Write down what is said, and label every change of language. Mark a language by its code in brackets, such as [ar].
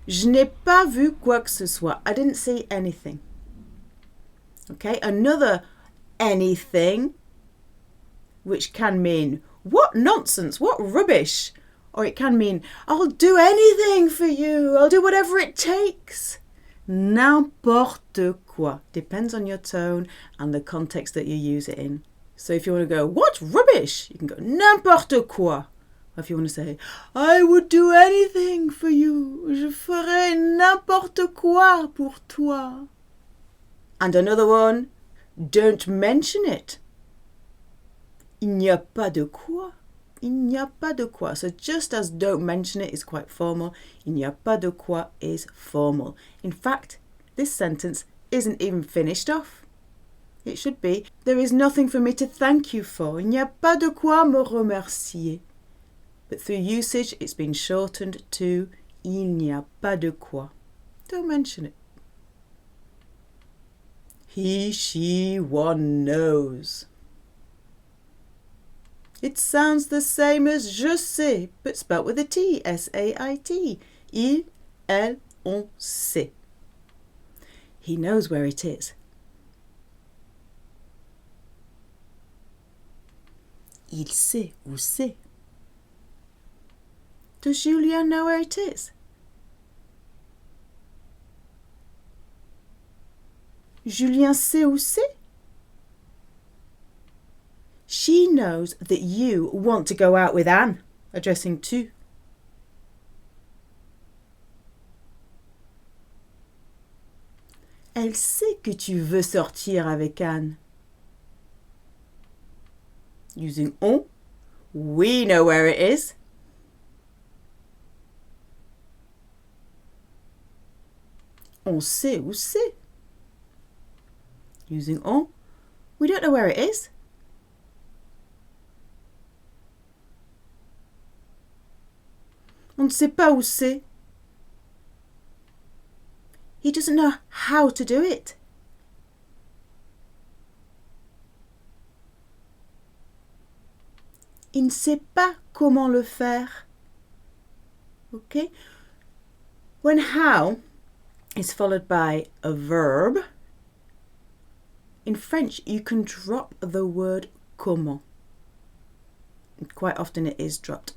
[fr] Je n'ai pas vu quoi que ce soit. [en] I didn't see anything. Okay? Another anything, which can mean what nonsense, what rubbish. Or it can mean, I'll do anything for you. I'll do whatever it takes. [fr] N'importe quoi. [en] Depends on your tone and the context that you use it in. So if you want to go, what rubbish? You can go, [fr] n'importe quoi. [en] Or if you want to say, I would do anything for you. [fr] Je ferai n'importe quoi pour toi. [en] And another one, don't mention it. [fr] Il n'y a pas de quoi. Il n'y a pas de quoi. [en] So just as don't mention it is quite formal, [fr] il n'y a pas de quoi [en] is formal. In fact, this sentence isn't even finished off. It should be, there is nothing for me to thank you for. [fr] Il n'y a pas de quoi me remercier. [en] But through usage, it's been shortened to [fr] il n'y a pas de quoi. [en] Don't mention it. He, she, one knows. It sounds the same as [fr] je sais, [en] but spelt with a T, S-A-I-T. [fr] Il, elle, on sait. [en] He knows where it is. [fr] Il sait où c'est. [en] Does Julien know where it is? [fr] Julien sait où c'est? [en] She knows that you want to go out with Anne, addressing tu. [fr] Elle sait que tu veux sortir avec Anne. [en] Using on, we know where it is. [fr] On sait où c'est. [en] Using on, we don't know where it is. [fr] On ne sait pas où c'est. [en] He doesn't know how to do it. [fr] Il ne sait pas comment le faire. [en] Okay? When how is followed by a verb, in French you can drop the word comment. Quite often it is dropped.